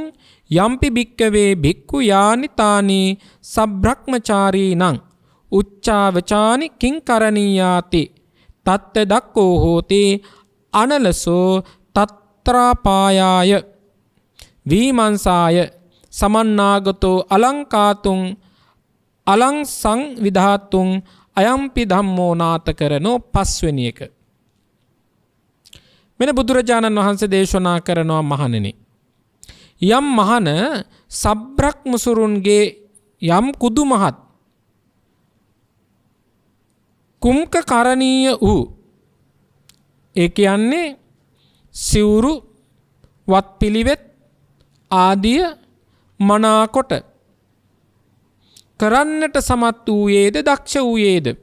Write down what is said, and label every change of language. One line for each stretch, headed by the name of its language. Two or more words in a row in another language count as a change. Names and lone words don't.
Pali: යම්පි භික්කවේ භික්ඛු යානිතානි සබ්‍රහ්මචාරීනං උච්චාවචානි කිංකරණීයාති තත්ත දක්ඛෝ හෝති අනලසෝ තත්‍රාපායාය වීමංසාය සමන්නාගතෝ අලංකාතුං අලං සංවිධාතුං අයම්පි ධම්මෝ නාත කරනෝ.
Sinhala: පස්වෙනි එක. මෙන්න බුදුරජාණන් වහන්සේ දේශනා කරනවා මහණෙනි. යම් මහණ සබ්‍රක්‍මසුරුන්ගේ යම් කුදු මහත් කුම්ක කරණීය වූ, ඒ කියන්නේ සිවුරු වත් පිළිවෙත් ආදිය මනාකොට කරන්නට සමත් වූයේද දක්ෂ වූයේද?